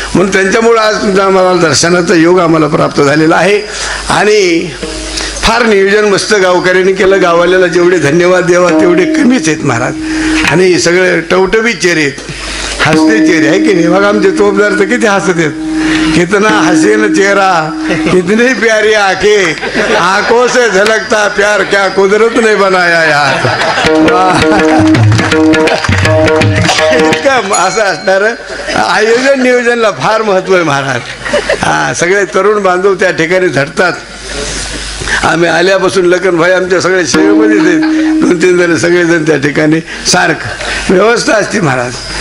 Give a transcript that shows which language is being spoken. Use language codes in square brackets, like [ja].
[mr] म्हणून त्यांच्यामुळं आज तुमच्या आम्हाला दर्शनाचा योग आम्हाला प्राप्त झालेला आहे. आणि फार नियोजन मस्त गावकऱ्यांनी केलं. गावाल्याला जेवढे धन्यवाद द्यावा तेवढे कमीच आहेत महाराज. आणि सगळे टवटबी चेहरे आहेत, हसते चेहरे, आहे की नाही. बघा आमचे तोपदार तर किती हसत आहेत. [hi] कितना हसीन चेहरा, कितनी प्यारी आंखें, आंखों से झलकता प्यार क्या कुदरत ने बनाया यार. [mr] इतकं असं असणारं आयोजन नियोजनला फार महत्व आहे महाराज. सगळे तरुण बांधव त्या ठिकाणी झटतात. आम्ही आल्यापासून लखन भाई आमच्या सगळ्या सेवेमध्येच आहेत. 2-3 जण सगळेजण त्या ठिकाणी सारखं व्यवस्था असते महाराज.